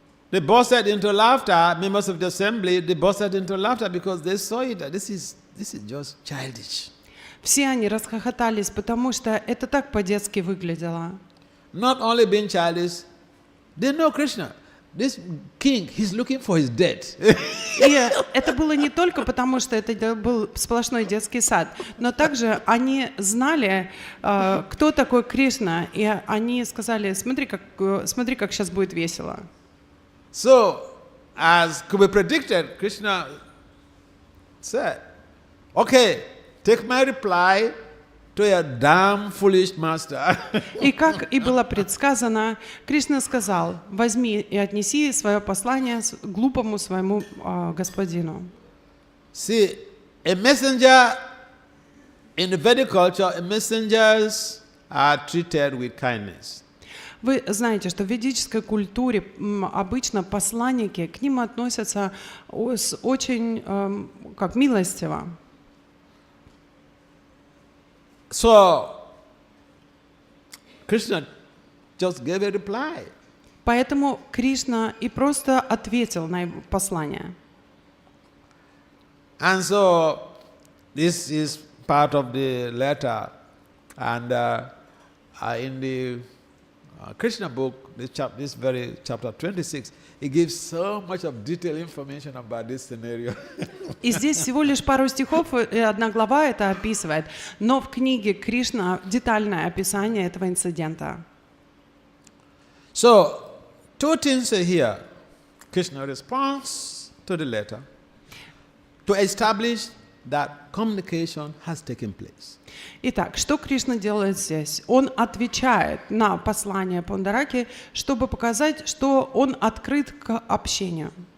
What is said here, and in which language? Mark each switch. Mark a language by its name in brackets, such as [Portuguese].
[English] They busted into laughter, members of the assembly, they busted into laughter because they saw it, that this is just childish. [Russian] Все они расхохотались, потому что это так по-детски выглядело. [English] Not only being childish, they know Krishna. This king, he's looking for his death. [Russian] И это было не только потому, что это был сплошной детский сад, но также они знали, кто такой Кришна, и они сказали, смотри, как сейчас будет весело. [English] So, as could be predicted, Krishna said, okay, take my reply to your damn foolish master. [Russian] И как и было предсказано, Кришна сказал, возьми и отнеси свое послание глупому своему господину. [English] See, a messenger in the Vedic culture, messengers are treated with kindness. [Russian] Вы знаете, что в ведической культуре обычно посланники, к ним относятся с очень как милостиво. [English] So, Krishna just gave a reply. [Russian] Поэтому Кришна и просто ответил на его послание. [English] And so, this is part of the letter. And in the Krishna book, this very chapter 26, it gives so much of detailed information about this scenario. [Russian] И здесь всего лишь пару стихов, и одна глава это описывает. Но в книге Кришна детальное описание этого инцидента. [English] So, two things are here. Krishna responds to the letter to establish that communication has taken place. [Russian] Итак, что Кришна делает здесь? Он отвечает на послание Пандараки, чтобы показать, что он открыт к общению.